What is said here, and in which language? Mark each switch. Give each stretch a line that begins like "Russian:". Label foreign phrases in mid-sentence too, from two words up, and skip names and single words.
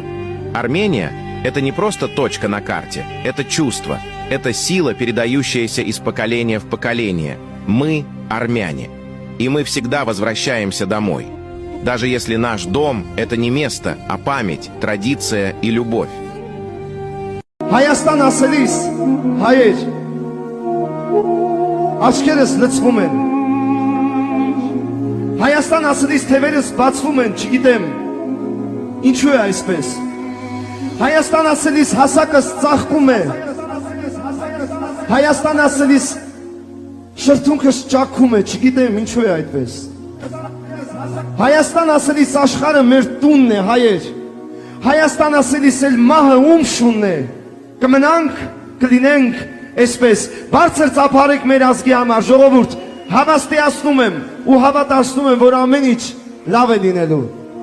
Russian: Армения — это не просто точка на карте, это чувство, это сила, передающаяся из поколения в поколение. Мы — армяне. И мы всегда возвращаемся домой. Даже если наш дом — это не место, а память, традиция и любовь.
Armenian: Հայաստան ասելիս, հայեր, աչքերս լցվում են, Հայաստան ասելիս թևերս բացվում են, չգիտեմ, ինչու է այսպես։ Հայաստան ասելիս հասակս ծաղկում է, Հայաստան ասելիս շրթունքս ճաքում է, չգիտեմ ինչու է այդպես։ Հայաստան ասելիս աշխարհը մեր տունն է, հայեր։ Հայաստան ասելիս էլ մահը ում շունն է։ Կմնանք, կլինենք այսպես։ Բարձր ծափարեք մեր ազգի համար, ժողովուրդ, հավաստիացնում եմ ու հավատացնում եմ, որ ամեն ինչ լավ է լինելու։